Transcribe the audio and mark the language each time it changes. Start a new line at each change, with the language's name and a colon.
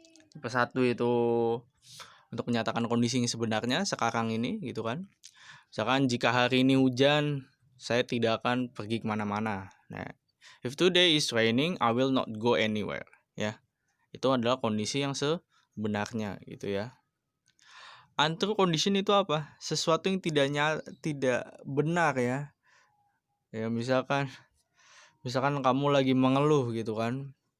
Indonesian: Tipe 1 itu untuk menyatakan kondisi yang sebenarnya sekarang ini gitu kan. Misalkan jika hari ini hujan, saya tidak akan pergi kemana-mana.
English: Nah, if today is raining, I will not go anywhere.
Indonesian: Ya, itu adalah kondisi yang sebenarnya gitu ya. Untrue condition itu apa? Sesuatu yang tidak benar ya. Ya misalkan kamu lagi mengeluh gitu kan.